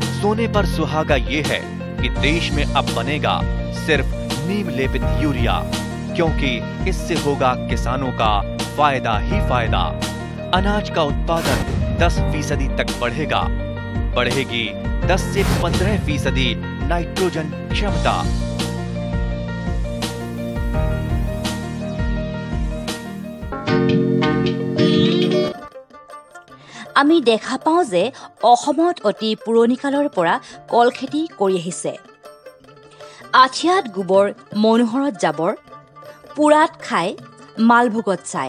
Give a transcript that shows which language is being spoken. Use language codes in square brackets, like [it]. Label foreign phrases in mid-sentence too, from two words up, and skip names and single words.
[hi] सोने पर सुहागा ये है कि देश में अब बनेगा सिर्फ नीम लेपित यूरिया, क्योंकि इससे होगा किसानों का फायदा ही फायदा। अनाज का उत्पादन 10% तक बढ़ेगा। बढ़ेगी 10 से 15% नाइट्रोजन क्षमता। [as] আমি দেখা পাওঁ যে অসমত অতি পুৰণি কালৰ পৰা কল খেতি কৰি আহিছে। আঠিয়াত গোবৰ, মনোহৰত জাবৰ, পুৰাত খাই, মালভোগত চায়।